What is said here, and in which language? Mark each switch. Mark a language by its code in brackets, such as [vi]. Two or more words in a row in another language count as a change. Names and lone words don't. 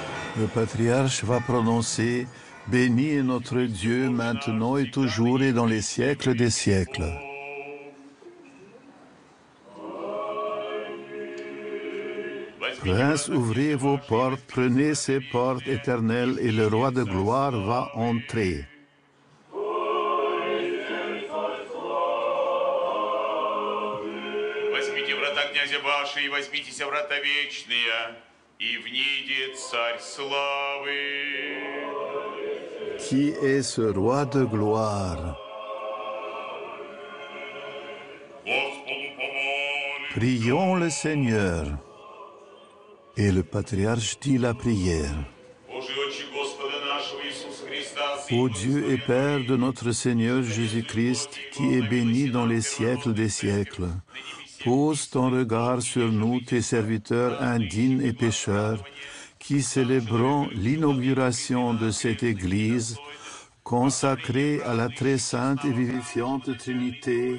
[fr] Le patriarche va prononcer « Béni est notre Dieu maintenant et toujours et dans les siècles des siècles ». Prince, ouvrez vos portes, prenez ces portes éternelles et le roi de gloire va entrer. [ru] Возьмите врата князя ваши и возьмитесь врата вечные, и внидет царь славы. [fr] Qui est ce roi de gloire? [ru] Господу помолимся. [fr] Prions le Seigneur. Et le patriarche dit la prière. [ru] Божий Отче Господа нашего Иисуса Христа, [fr] Ô Dieu et Père de notre Seigneur Jésus-Christ, qui est béni dans les siècles des siècles, pose ton regard sur nous, tes serviteurs indignes et pécheurs, qui célébrons l'inauguration de cette Église, consacrée à la très sainte et vivifiante Trinité.